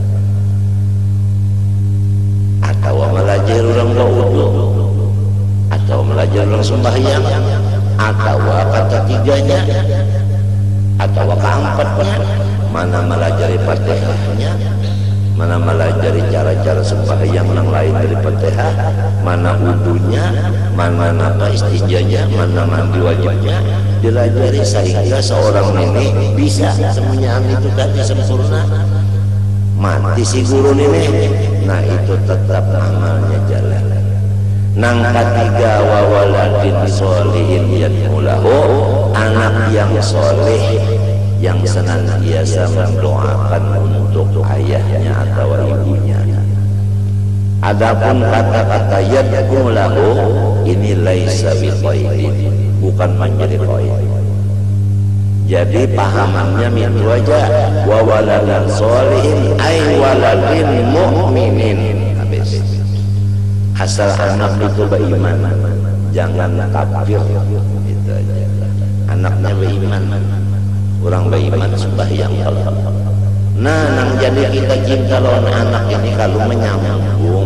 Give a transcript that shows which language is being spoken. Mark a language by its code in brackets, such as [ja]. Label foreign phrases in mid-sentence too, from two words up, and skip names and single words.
[id] Atau melajari orang berwudu, atau melajari orang sembahyang, atau ketiganya, atau keempatnya, mana melajari Fatihahnya, mana melajari cara-cara sembahyang yang lain dari Fatihah, mana wudunya, mana istinjanya, mana mandi wajibnya, dilajari sehingga seorang ini bisa semuanya itu tadi sempurna. Mati si guru ini, nah itu tetap amalnya jalan. [bjn] Nang ketiga, [ar] وولد صالح يدعو له, [id] anak yang soleh yang senantiasa mendoakan untuk ayahnya atau ibunya. Adapun kata-kata yad'ulahu ini [ar] ليس بقيد, [id] bukan menjadi qaid. Jadi pahamannya itu aja, [ar] وولدا صالحا أي ولد مؤمن. [id] Habis. Asal anak itu beriman, jangan kafir, itu aja. Anaknya beriman, orang beriman sembahyang. [bjn] Nah, nang jadi kita cinta lawan anak ini kalau menyambung.